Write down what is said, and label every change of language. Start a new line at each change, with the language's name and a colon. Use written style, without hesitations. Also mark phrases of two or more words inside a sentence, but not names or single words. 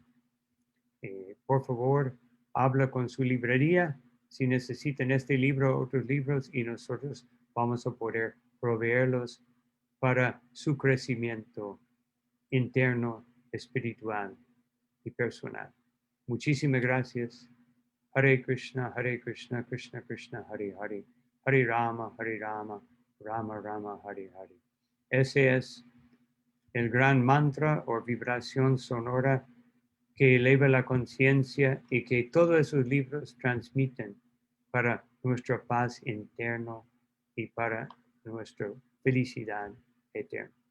Spanish: Por favor, habla con su librería si necesitan este libro o otros libros y nosotros vamos a poder proveerlos para su crecimiento interno, espiritual y personal. Muchísimas gracias.
Sanskrit: Hare Krishna, Krishna Krishna, Hare Hare, Hare Rama, Rama Rama, Hare Hare.
Spanish: Ese es el gran mantra o vibración sonora que eleva la conciencia y que todos esos libros transmiten para nuestra paz interna y para nuestra felicidad eterna.